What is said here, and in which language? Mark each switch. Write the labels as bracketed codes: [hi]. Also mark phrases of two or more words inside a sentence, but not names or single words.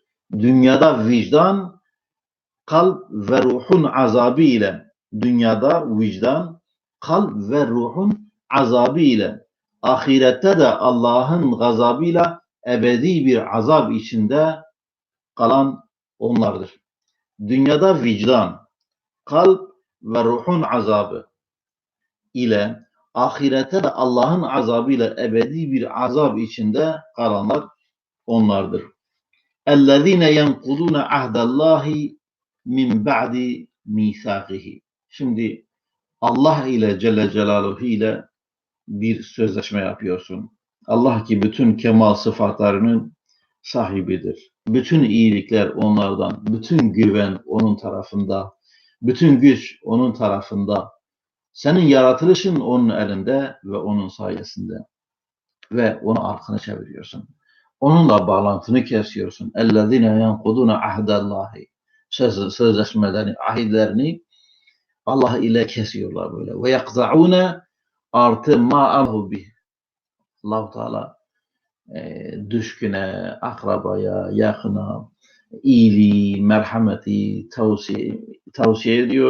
[tr] Dünyada vicdan, kalp ve ruhun azabı ile, dünyada vicdan, kalp ve ruhun azabı ile, ahirette de Allah'ın gazabıyla ebedi bir azap içinde kalan onlardır. Dünyada vicdan, kalp ve ruhun azabı ile, ahirette de Allah'ın azabıyla ebedi bir azap içinde kalanlar onlardır. [ar] اَلَّذ۪ينَ يَنْقُضُونَ عَهْدَ اللّٰهِ مِنْ بَعْدِ مِيثَاقِهِ. [tr] Şimdi Allah ile Celle Celaluhu ile bir sözleşme yapıyorsun. Allah ki bütün kemal sıfatlarının sahibidir. Bütün iyilikler onlardan, bütün güven onun tarafında, bütün güç onun tarafında. Senin yaratılışın onun elinde ve onun sayesinde. Ve onu arkana çeviriyorsun. Onunla bağlantını kesiyorsun. [ar] اَلَّذِينَ يَنْقُضُونَ عَهْدَ اللّٰهِ [tr] sözleşmelerini, ahitlerini Allah ile kesiyorlar böyle. Ve yakza'une artı ma'ahu bih. Allah-u Teala düşküne, akrabaya, yakına, iyiliği, merhameti tavsiye ediyor.